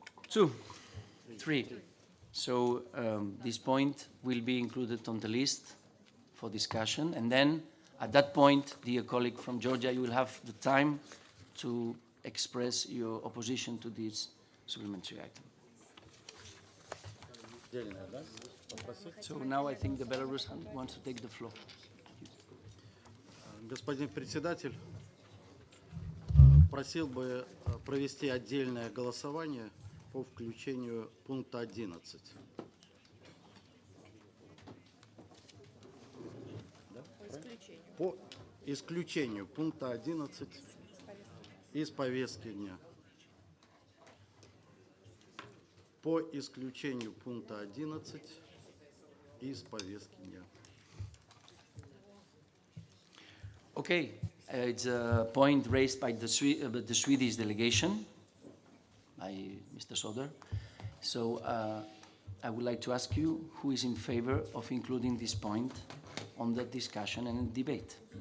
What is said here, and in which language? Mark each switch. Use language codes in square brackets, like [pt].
[en] 2, 3. So this point will be included on the list for discussion, and then at that point, dear colleague from Georgia, you will have the time to express your opposition to this supplementary item. So now I think the Belarusian wants to take the floor. [ru] Господин председатель, просил бы провести отдельное голосование по включению пункта 11. По исключению пункта 11 из повестки дня. По исключению пункта 11 из повестки дня. [en] Okay, it's a point raised by the Swedish delegation, by Mr. Soder. So I would like to ask you who is in favor of including this point on the discussion and debate.